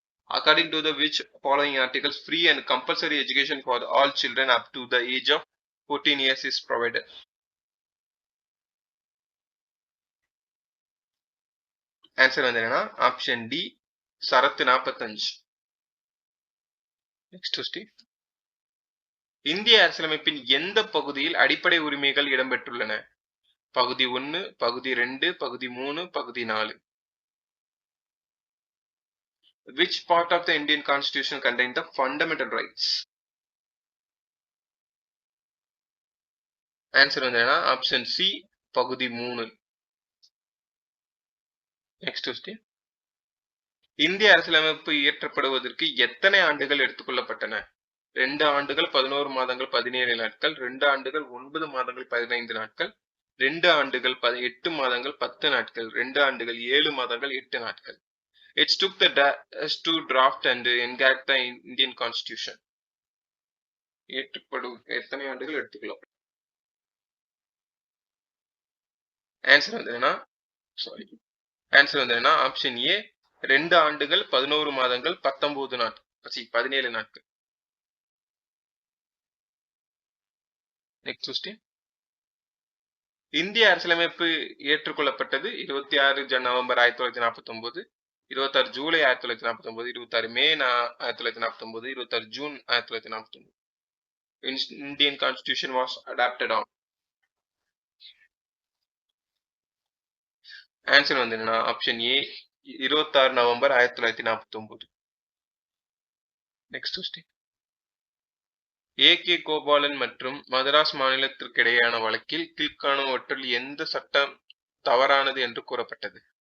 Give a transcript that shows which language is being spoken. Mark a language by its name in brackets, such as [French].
[English] According to the which following articles free and compulsory education for all children up to the age of 14 years is provided? [Tamil] Answer வந்து என்னன்னா option D சரத்து 45. Next question. இந்திய அரசியலமைப்பின் எந்த பகுதியில் அடிப்படை உரிமைகள் இடம்பெற்றுள்ளன? பகுதி 1, பகுதி 2, பகுதி 3, பகுதி 4. [English] Which part of the Indian Constitution contains the fundamental rights? [Tamil] Answer வந்து என்னன்னா ஆப்ஷன் சி பகுதி 3. Next question. இந்திய அரசியலமைப்பு இயற்றப்படுவதற்கு எத்தனை ஆண்டுகள் எடுத்துக்கொள்ளப்பட்டன? 2 ஆண்டுகள் 11 மாதங்கள் 17 நாட்கள், 2 ஆண்டுகள் 9 மாதங்கள் 15 நாட்கள், 2 ஆண்டுகள் 8 மாதங்கள் 10 நாட்கள், 2 ஆண்டுகள் 7 மாதங்கள் 8 நாட்கள். [English] It took the to draft and enact the Indian Constitution. [Tamil] ஏற்றப்படும் எத்தனை ஆண்டுகள் எடுத்துக்கலாம்? ஆன்சர் வந்து என்னன்னா ஆன்சர் வந்து என்னன்னா ஆப்ஷன் ஏ 2 ஆண்டுகள் 11 மாதங்கள் 19 நாட்கள் 17 நாட்கள். Next question. இந்திய அரசியலமைப்பு ஏற்றுக்கொள்ளப்பட்டது 26 November 1949, 26 July 1949, 26 May 1949, 26 June 1949. [English] Indian Constitution was adopted on. [Tamil] Answer வந்து என்னன்னா option A 26 November 1949. Next question. AK. Gopalan மற்றும் மதராஸ் மாநிலத்திற்கிடையேயான வழக்கில் கீழ்காணுவற்றுள் எந்த சட்டம் தவறானது என்று கூறப்பட்டது?